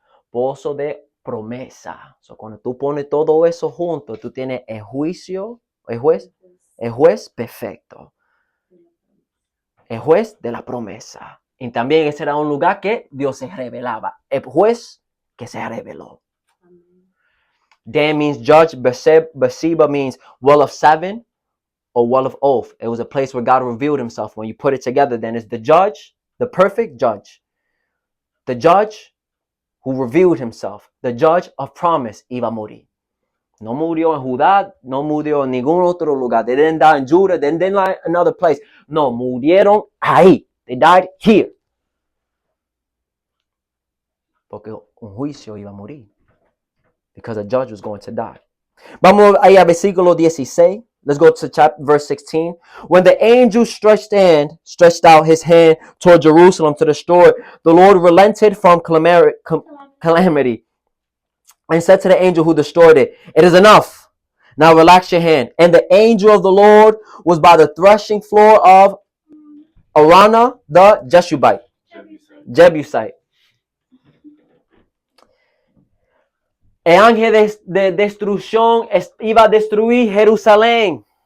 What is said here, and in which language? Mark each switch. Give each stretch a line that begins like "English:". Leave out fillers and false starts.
Spanish: Pozo de promesa. So, cuando tú pones todo eso junto, tú tienes el juicio, el juez perfecto. El juez de la promesa. Y también ese era un lugar que Dios se revelaba. El juez que se reveló.
English: Dan means judge. Beceba means well of 7 or well of oath. It was a place where God revealed himself. When you put it together, then it's the judge, the perfect judge. The judge who revealed himself. The judge of promise
Spanish: iba a morir. No murió en Judá, no murió en ningún otro lugar.
English: They didn't die in Judah, they didn't die in another place.
Spanish: No, murieron ahí.
English: They died here.
Spanish: Porque un juicio iba a morir.
English: Because a judge was going to die.
Spanish: Vamos ahí a versículo 16.
English: Let's go to verse 16. When the angel stretched out his hand toward Jerusalem to destroy it, the Lord relented from calamity and said to the angel who destroyed it, "It is enough. Now relax your hand." And the angel of the Lord was by the threshing floor of Araunah the Jebusite.
Spanish: El ángel de destrucción iba a destruir Jerusalén.